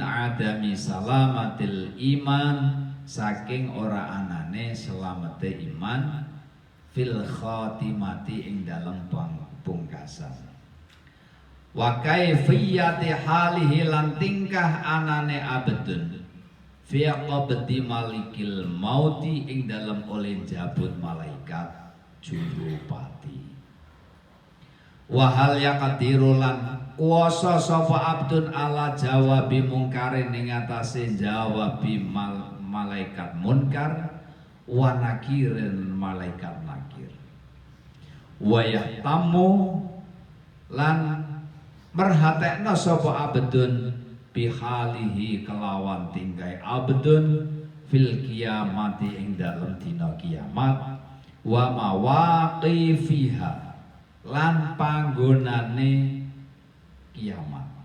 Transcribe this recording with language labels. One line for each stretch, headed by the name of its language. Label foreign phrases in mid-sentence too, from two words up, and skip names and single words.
Arabic: عدم سلامة الإيمان
Javanese: saking ora anane selamete iman
Arabic: في الخاتمة
Javanese: ing dalem pungkasan
Arabic: وكيفية حاله
Javanese: lan tingkah anane
Arabic: عبد في قبض ملك الموت
Javanese: ing dalem oleh jabut malaikat jurupati
Arabic: وهل يقدر
Javanese: lan kuwasa sapa
Arabic: عبد على جواب منكر
Javanese: ing atase jawabi malaikat munkar
Arabic: ونكير
Javanese: malaikat nakir
Arabic: ويهتم
Javanese: lan merhatekna sapa
Arabic: عبد بحاله
Javanese: kelawan tingkai abdun
Arabic: في القيامة
Javanese: ing dalem dina kiamat
Arabic: ومواقفها
Javanese: lan panggonane kiamat